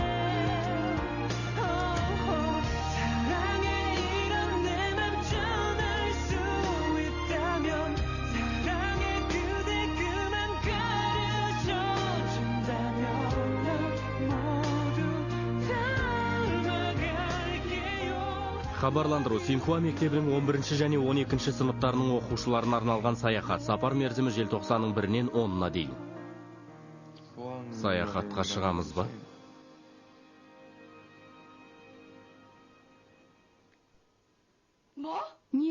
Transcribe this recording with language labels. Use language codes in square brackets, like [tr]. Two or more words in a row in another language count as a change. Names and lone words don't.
[ko] 사랑에 이런 내 맘 전할 수 있다면 사랑에 그대 그만 가르쳐 준다면 난 모두 닮아갈게요. [kk] Хабарландыру. Синхуа мектебінің 11 және 12 сыныптарының оқушыларына арналған саяхат. Сапар мерзімі желтоқсанның 1-нен 10-на дейін. Саяхатқа шығамыз ба? Не?